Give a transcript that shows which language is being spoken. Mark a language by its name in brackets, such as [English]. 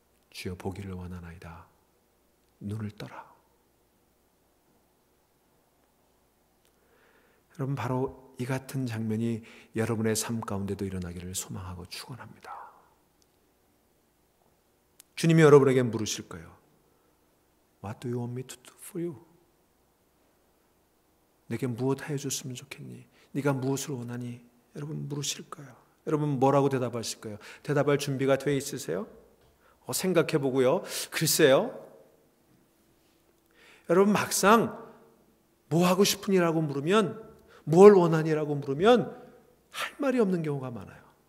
[Korean] 주여 보기를 원하나이다. 눈을 떠라. 여러분 바로 이 같은 장면이 여러분의 삶 가운데도 일어나기를 소망하고 축원합니다. 주님이 여러분에게 물으실 거예요. [English] What do you want me to do for you? [Korean] 내게 무엇 해줬으면 좋겠니? 네가 무엇을 원하니? 여러분 물으실 거예요. 여러분 뭐라고 대답하실 거예요? 대답할 준비가 돼 있으세요? 생각해 보고요. 글쎄요. 여러분 막상 뭐 하고 싶으니라고 물으면, 뭘 원하니라고 물으면 할 말이 없는 경우가 많아요.